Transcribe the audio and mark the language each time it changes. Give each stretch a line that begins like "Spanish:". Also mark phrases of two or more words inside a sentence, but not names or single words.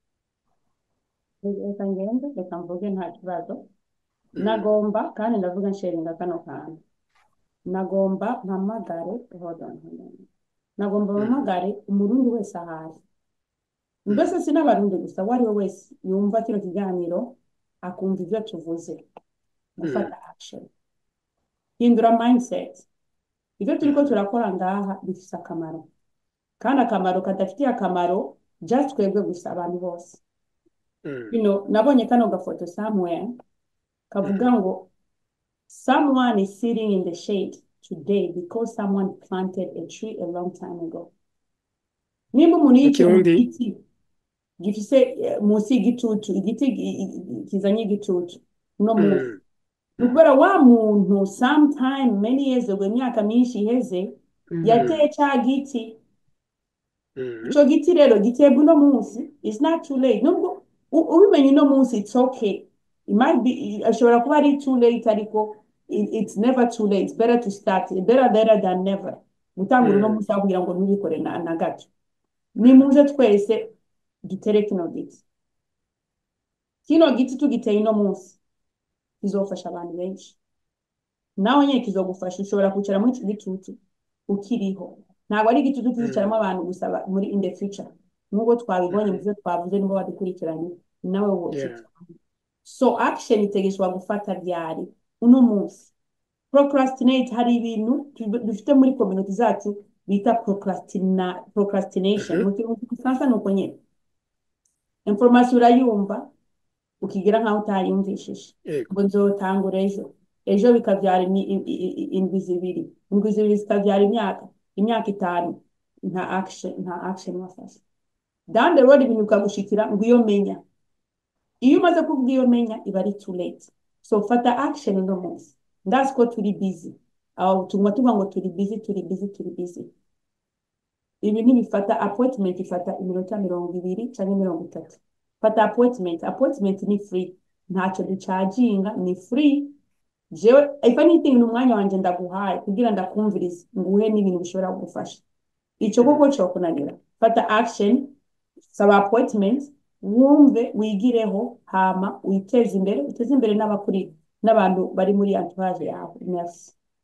Rundi: reka ngende reka mvuge nta kibazo nagomba kandi ndavuga nsharinga kano kantu nagomba mpamagare nagomba mpamagare umurundi wese ahari mbese si n'abarundi gusa uwo ari we wese yumva kino kiganiro akumva ivyo tuvuze gufata action hindura mindset ivyo turiko turakora ngaha bifise akamaro kandi akamaro kadafitiye akamaro just twebwe gusa abantu bose nabonye kano gafoto somewhere kavuga ngo
English: someone is sitting in the shade today because someone planted a tree a long time ago
Rundi: nimba umuntu yicaye mu giti gifise munsi y'igitutu igiti kizanye igitutu no munsi nukubera wa muntu
English: sometime many years ago
Rundi: imyaka myinshi iheze yateye ca giti ico giti rero gitebwa uno munsi
English: it's not too late
Rundi: nubwo ubimenye uno munsi
English: it's okay it might be
Rundi: ashobora kuba ari
English: too late
Rundi: ariko
English: it's never too late it's better to start better than never
Rundi: gutangura uno munsi aho kugira ngo ntubikore na gato nimuze twese dutere kino giti tugiteye ino munsi kizofasha abantu benshi nawe nyine kizogufasha ushobora kwicara muri ico gitutu ukiriho ntabwo ari igitutu kizicaramo abantu gusa muri
English: in the future
Rundi: nubwo twabibonye mu byo twavuze nubwo badukurikiranye nawe wose
English: so action
Rundi: itegeshwa gufata ryari uno munsi procrastinate hari ibintu dufite muri community zacu bita procrastination mu Gifaransa nuko nyine information urayumva ukigira nkaho utayumvishije ngo nzotangura ejo bikavyara indwi zibiri zikavyara imyaka 5 nta action wafashe
English: down the road
Rundi: ibintu ukagushikira ngo iyo menya iyo umaze kuvuga iyo menya iba ari
English: too late
Rundi: so fata action uno munsi ndazi ko turi busy aho tuvuga ngo turi busy ibi ntibifata appointment ifata iminota 20 canke 30 fata appointment ni free ntacyo ducaginga ni free jewe
English: if anything
Rundi: n'umwanya wanje ndaguhaye kugira ndakumviriza nguhe n'ibintu bishobora kugufasha ico koko cyo kunanira fata action saba appointment wumve wigireho hama uteze imbere n'abakuri n'abantu bari muri entourage yawe merci